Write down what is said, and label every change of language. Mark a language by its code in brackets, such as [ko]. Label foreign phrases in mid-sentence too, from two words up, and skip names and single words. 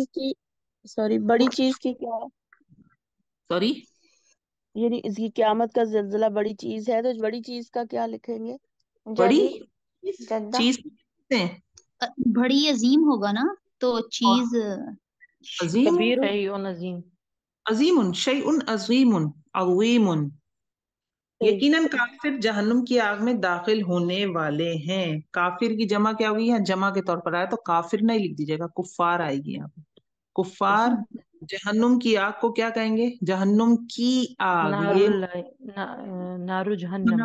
[hi] चीज की, सॉरी, बड़ी चीज की क्या है? सॉरी, यानी इसकी क़यामत का ज़िलज़िला बड़ी चीज है, तो इस बड़ी चीज का क्या लिखेंगे? बड़ी [ar] جديد جدا [hi] चीज कहते हैं। बड़ी अजीम होगा ना, तो और चीज अजीम, [ar] كبير نجيم. عظيمٌ، شيءٌ عظيمٌ، عظيمٌ. [hi] सही। यकीनन काफिर जहन्नुम की आग में दाखिल होने वाले हैं। काफिर की जमा क्या हुई है? जमा के तौर पर आया तो काफिर नहीं लिख दीजिएगा, कुफ्फार आएगी यहाँ पे। कुफ्फार जहन्नुम की आग को क्या कहेंगे? जहन्नुम की आग। ये [ar] نارُ جهنمَ.